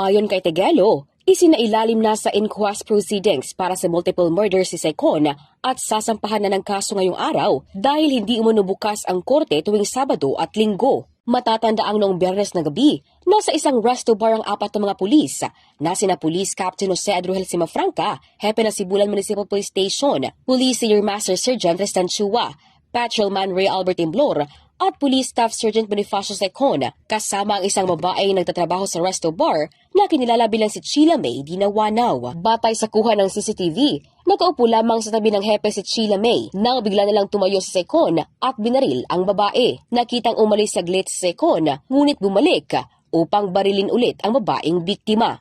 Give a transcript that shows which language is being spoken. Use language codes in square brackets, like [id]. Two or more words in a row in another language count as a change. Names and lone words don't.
[tl] Ayon kay Teguelo, isinailalim na sa [en] inquest proceedings [tl] para sa [en] multiple murders [tl] si Secon at sasampahan na ng kaso ngayong araw dahil hindi umunubukas ang korte tuwing Sabado at Linggo. Matatandaang noong Biyernes na gabi, nasa isang [en] resto bar [tl] ang 4 na mga pulis na sina Police Captain Jose Adrohel Simafranca, Hepe ng Sibulan Municipal Police Station, Police Senior Master Sergeant Tristan Chua, Patrolman Ray Albert Imblor, at Police Staff Sergeant Bonifacio Secon, kasama ang isang babaeng nagtatrabaho sa [en] resto bar [tl] na kinilala bilang si Sheila May Dinawanaw. Batay sa kuha ng CCTV, nakaupo lamang sa tabi ng hepe si Sheila May nang bigla nalang tumayo si Secon at binaril ang babae. Nakitang umalis saglit si Secon, ngunit bumalik upang barilin ulit ang babaeng biktima.